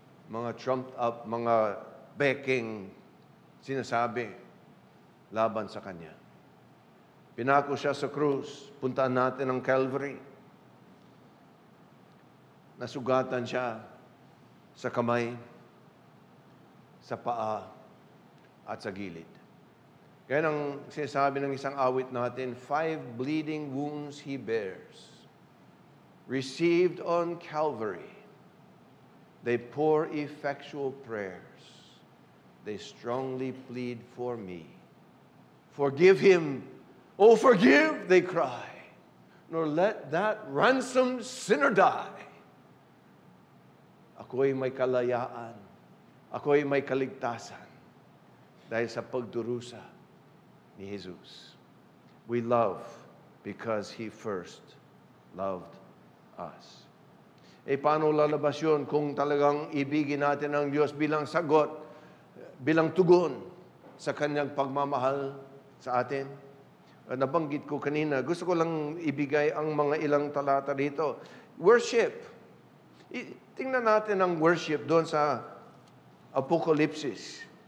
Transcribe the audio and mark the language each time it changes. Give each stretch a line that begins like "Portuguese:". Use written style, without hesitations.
Filipino: Mga trumped up, mga beking sinasabi laban sa kanya. Pinako siya sa krus. Puntaan natin ang Calvary. Nasugatan siya sa kamay, sa paa, at sa gilid. Kaya ang sinasabi ng isang awit natin,
English: 5 bleeding wounds he bears, received on Calvary. They pour effectual prayers. They strongly plead for me. Forgive him. Oh, forgive, they cry. Nor let that ransomed sinner die.
Filipino: Ako'y may kalayaan. Ako'y may kaligtasan. Dahil sa pagdurusa ni Jesus.
English: We love because He first loved us.
Filipino: Paano lalabas yun kung talagang ibigin natin ang Diyos bilang sagot, bilang tugon sa Kanyang pagmamahal sa atin? Nabanggit ko kanina, gusto ko lang ibigay ang mga ilang talata dito. Worship. Tingnan natin ang worship doon sa Apocalypse.